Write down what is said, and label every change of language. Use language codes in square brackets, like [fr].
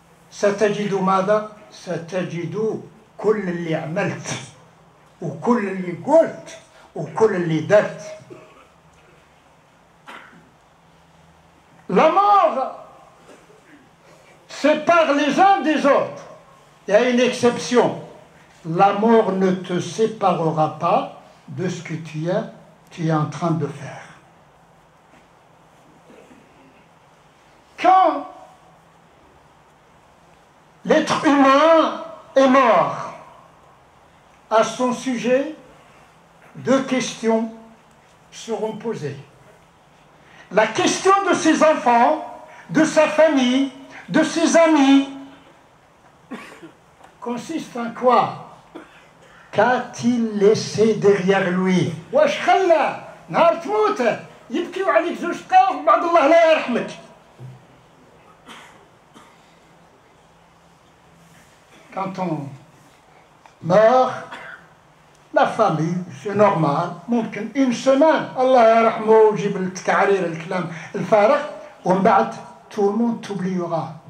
[ar] ستجد ماذا؟ ستجد كل اللي عملت وكل اللي قلت وكل اللي درت. [fr] La mort sépare les uns des autres. Il y a une exception. La mort ne te séparera pas de ce que tu es en train de faire. Quand l'être humain est mort, à son sujet, deux questions seront posées. La question de ses enfants, de sa famille, de ses amis, consiste en quoi? Qu'a-t-il laissé derrière lui? [ar] واش خلى نهار تموت يبكيو عليك زوج دقائق وبعد الله لا يرحمك. [fr] Quand on meurt, la famille, c'est normal, [ar] ممكن [fr] une semaine [ar] الله يرحمه ويجيب التكعرير الكلام الفارغ ومن بعد [fr] tout le monde t'oubliera.